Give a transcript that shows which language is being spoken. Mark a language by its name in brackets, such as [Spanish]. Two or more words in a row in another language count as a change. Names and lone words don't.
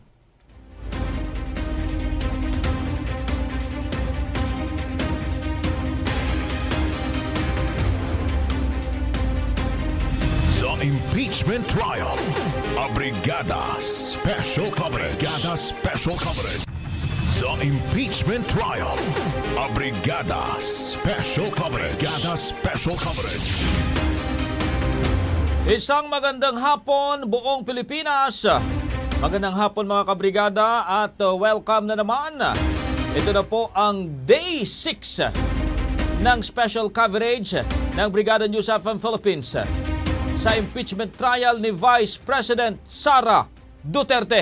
[English] The Impeachment Trial. A Brigada Special Coverage. Brigada Special Coverage. The Impeachment Trial. A Brigada Special Coverage. Brigada Special Coverage. [Filipino] Isang magandang hapon buong Pilipinas. Magandang hapon mga kabrigada at welcome na naman. Ito na po ang Day 6 ng [English] special coverage [Filipino] ng Brigada Newsfm Philippines sa [English] impeachment trial [Filipino] ni Vice President Sara Duterte.